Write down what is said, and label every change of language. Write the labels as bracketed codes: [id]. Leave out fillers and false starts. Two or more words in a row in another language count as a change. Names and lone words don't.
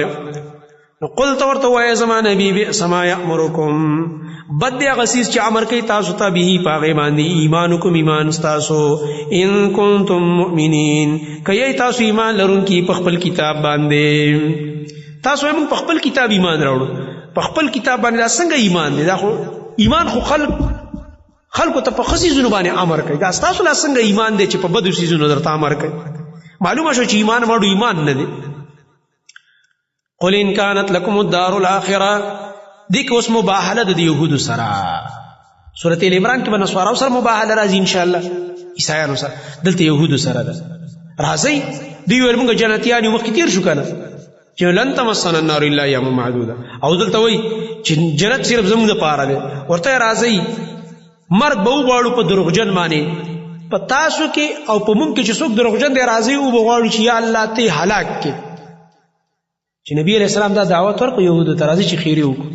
[ps] نو قلت ورته وایه زما نبي [ar] بئس ما یأمرکم، [ps] بد دی هغه څیز چې امر کوي تاسو ته به په هغې باندې، ایمانکم، ایمان ستاسو، [ar] ان کنتم مؤمنین، [ps] که یی تاسو ایمان لرونکي په خپل کتاب باندې. تاسو وایئ موږ په خپل کتاب ایمان راوړو، په خپل کتاب باندې دا څنګه ایمان دی؟ دا خو ایمان خو خلکو ته په ښه څیزونو باندې امر کوي، دا ستاسو لا څنګه ایمان دی چې په بدو څیزونو درته امر کوي؟ معلومه شو چې ایمان ماړو ایمان نه دی. [ar] قل ان كانت لكم الدار الاخره، [ps] دې کې اوس مباهله د یهودو سره، سورۃ ال عمران کې به نصاراو سره مباهله راځي [ar] ان شاء الله، [ps] عیسایانو سره، دلته یهودو سره ده. راځئ دوی ویل موږ جنتیان یو، مخکې تېر شو که نه چې [ar] لن تمسنا النار الا ایاما معدوده، [ps] او دلته وایي چې جنت صرف زموږ دپاره دی. ورته راځئ مرګ به وغواړو په دروغجن باندې، په تاسو کې او په موږ کې چې څوک دروغجن دی، راځئ وبه غواړو چې یا الله ته یې هلاک کړې. چې نبي [ar] علیه السلام [ps] دا دعوت ورکړو یهودو ته، راځئ چې خیرې وکړو.